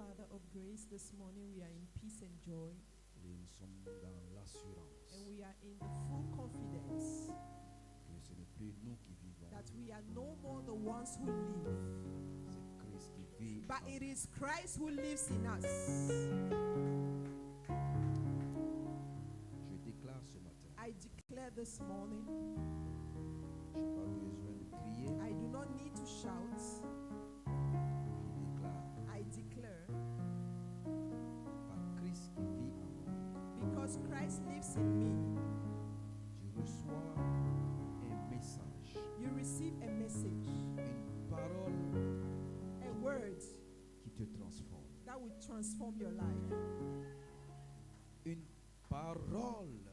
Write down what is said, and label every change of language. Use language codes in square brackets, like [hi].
[en] of grace, this morning we are in peace and joy. [fr] Et nous sommes dans l'assurance [en] And we are in the full confidence [fr] que ce n'est plus nous qui vivons, [en] that we are no more the ones who live, [fr] c'est Christ qui vit. [en] but [fr] en [en] it [fr] nous. [en] is Christ who lives in us. [fr] Je déclare ce matin, [en] I declare this morning, [fr] je n'ai pas besoin de crier, [en] I do not need to shout. [fr] je déclare [en] I declare, [fr] par Christ qui vit en moi, [en] because Christ lives in me, [fr] je reçois un message, [en] you receive a message, [fr] une parole [en] a word [fr] qui te transforme, [en] that will transform your life. [fr] une parole